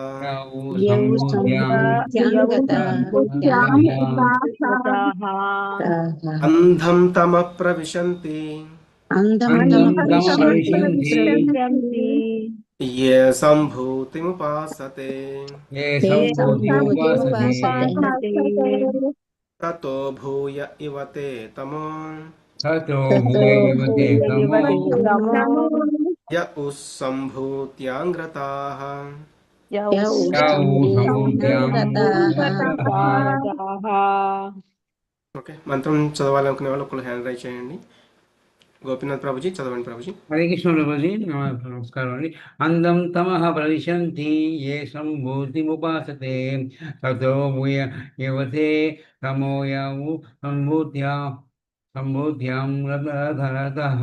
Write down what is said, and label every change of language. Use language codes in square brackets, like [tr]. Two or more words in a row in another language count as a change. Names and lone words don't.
[sa] अंधं तमः प्रविशन्ति ये सम्भूतिमुपासते ततो भूय इव ते तमो य सम्भूत्यां ग्रताः. [te] ఓకే, మంత్రం చదవాలనుకునే వాళ్ళు ఒకళ్ళు [en] hand raise [te] చేయండి. గోపీనాథ్ ప్రభుజీ చదవండి ప్రభుజీ. హరే కృష్ణ ప్రభుజీ, నమస్కారం అండి. [sa] అందం తమః ప్రవిశంతి ఏ సంభూతిముపాసతే తతో భూయ యువతే తమోయౌ సంభూత్యాం రతః.